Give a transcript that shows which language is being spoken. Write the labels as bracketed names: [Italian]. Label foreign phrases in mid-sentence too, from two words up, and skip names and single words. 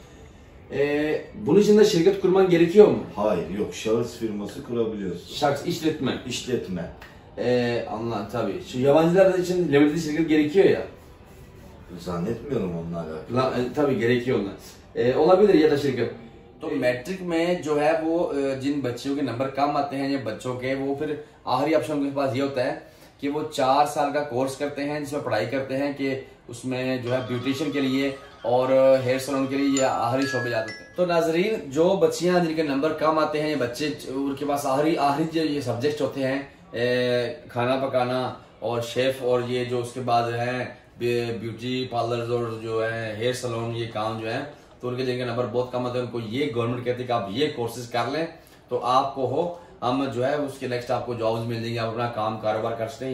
[Turkish] Bunun için de şirket kurman gerekiyor mu? Hayır, yok. Şahıs firması kurabiliyorsun. Şahs işletme. İşletme. Anladım tabii. Şu yabancılar için limited şirket gerekiyor ya. Zannetmiyorum onlarla. Tabii gerekiyor onlar. Olabilir ya da şirket. [Urdu] تو میٹرک میں جو ہے وہ جن بچوں کے نمبر کم آتے ہیں یا بچوں کے، وہ پھر آخری آپشن ان کے پاس یہ ہوتا ہے کہ وہ 4 سال کا کورس کرتے ہیں جس میں پڑھائی کرتے ہیں کہ اس میں جو ہے بیوٹیشن کے لیے اور [English] hair salon [Urdu] کے لیے یا آخری شعبے جاتے ہیں. تو ناظرین، جو بچیاں جن کے نمبر کم آتے ہیں یا بچے ان کے پاس آخری جو یہ سبجیکٹ ہوتے ہیں، کھانا پکانا اور شیف، اور یہ جو اس کے بعد ہے [English] beauty parlour [Urdu] اور جو ہے [English] hair salon, [Urdu] ، یہ کام جو ہے، تو ان کے جن کے نمبر بہت کم آتے ہیں ان کو یہ گورنمنٹ کہتی ہے کہ آپ یہ کورسز کر لیں تو آپ کو ہم جو ہے اس کے نیکسٹ آپ کو جابز مل جائیں گے، آپ اپنا کام کاروبار کر سکتے ہیں.